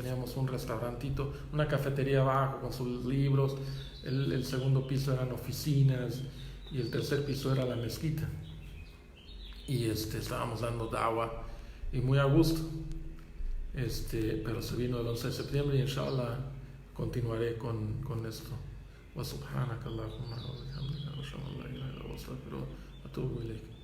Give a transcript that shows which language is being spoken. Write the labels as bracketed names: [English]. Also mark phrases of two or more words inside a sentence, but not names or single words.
[Spanish] Teníamos un restaurantito, una cafetería abajo con sus libros, el segundo piso eran oficinas y el tercer piso era la mezquita. Y estábamos dando dawa y muy a gusto. Pero se vino el 11 de septiembre y inshallah continuaré con esto. [Arabic] وسبحانك اللهم وبحمدك وأشهد أن لا إله إلا أنت أستغفرك وأتوب إليك.